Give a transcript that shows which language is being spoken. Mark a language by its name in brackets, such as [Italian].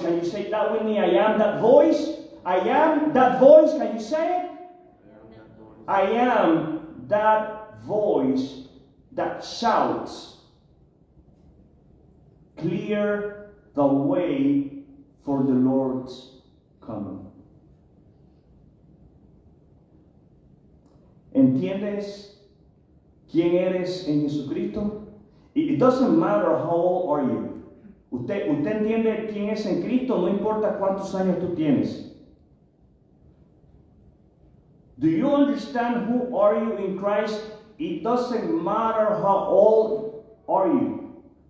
[English] Can you say that with me? I am that voice. I am that voice. Can you say it? I am that voice that shouts, clear the way for the Lord's coming. [Spanish] ¿Entiendes quién eres en Jesucristo? [English] It doesn't matter how old are you. [Spanish] Usted entiende quién es en Cristo, no importa cuántos años tú tienes. [English] Do you understand who are you in Christ? It doesn't matter how old are you.